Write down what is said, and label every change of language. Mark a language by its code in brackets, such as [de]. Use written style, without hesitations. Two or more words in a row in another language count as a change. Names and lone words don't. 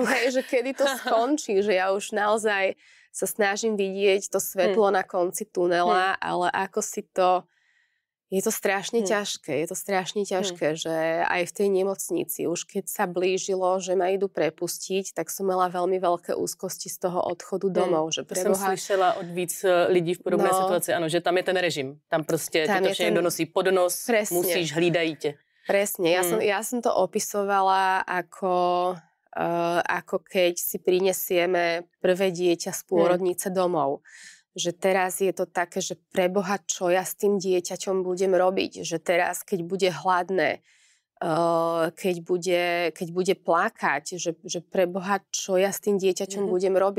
[sk] Že kedy to skončí, že ja už naozaj sa snažím vidieť to svetlo na konci tunela, ale ako si to... Je to strašne ťažké, že aj v tej nemocnici, už keď sa blížilo, že ma idú prepustiť, tak som mala veľmi veľké úzkosti z toho odchodu domov. [cs] Že to som slyšela od víc lidí v podobné situaci, ano, že tam je ten režim. Tam prostě ti to všechno donosí pod nos, musíš, hlídají tě. [sk] Presne, ja som to opisovala ako keď si prinesieme prvé dieťa z pôrodnice domov. Že teraz je to také, že preboha, čo ja s tým dieťaťom budem robiť. Že teraz, keď bude hladné, keď bude plakať, že preboha, čo ja s tým dieťaťom budem robiť.